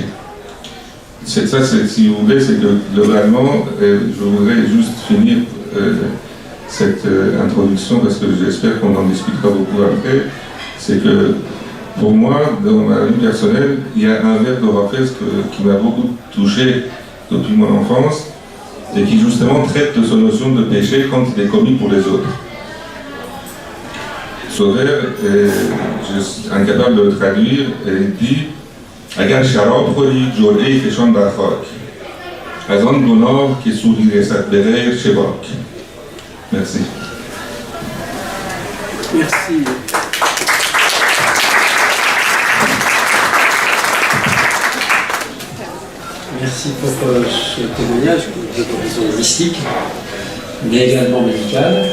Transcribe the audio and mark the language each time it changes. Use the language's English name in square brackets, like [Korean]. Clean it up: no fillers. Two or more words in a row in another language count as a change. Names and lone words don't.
[French] Si vous voulez, c'est que globalement, je voudrais juste finir cette introduction parce que j'espère qu'on en discutera beaucoup après, c'est que pour moi, dans ma vie personnelle, il y a un vers d'Orphée qui m'a beaucoup touché depuis mon enfance et qui justement traite de cette notion de péché quand il est commis pour les autres. Ce vers, je suis incapable de le traduire, et il dit [Persian] اگر شراب خوری جرعه‌ای فشان بر خاک از آن گناه که سودی رسد به غیر چه باک. [French] Merci. Merci. Merci pour ce témoignage de horizon mystique, mais également médical.